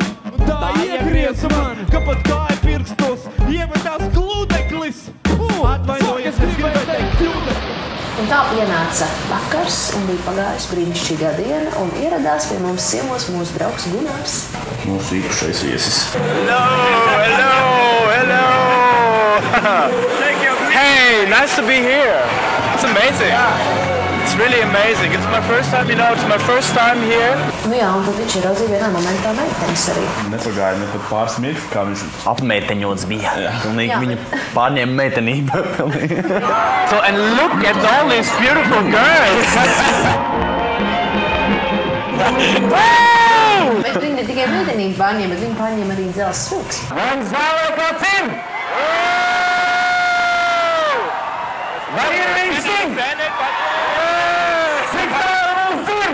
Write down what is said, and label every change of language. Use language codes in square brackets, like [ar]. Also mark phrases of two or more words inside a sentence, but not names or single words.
[lv] Un tā iegriez man, ka pat kāja pirkstos iemetās gludeklis. Atvainojies, es gribēju teikt gludeklis. Un tā pienāca vakars un bija pagājis brīnišķīgā diena un ieradās pie mums ciemos mūsu draugs Gunārs. Mūsu īpašais viesis. [en] Hello! Hey, nice to be here. It's amazing. It's really amazing. It's my first time, it's my first time here. [lv] Nu jā, un tad viņš ieraudzīja vienā momentā meitenes arī. Nepagāja ne pat pāris mirkļi, kā viņš apmeiteņots bija. Pilnīgi viņu pārņēma meitenība. [en] So, and look at all these beautiful girls. [lv] Bet viņi ne tikai meitenību pārņēma, bet viņi pārņēma arī dzelzs vilks. Man zālē kāds ir! Vai ir viņš sing? Cik tālu mums ir?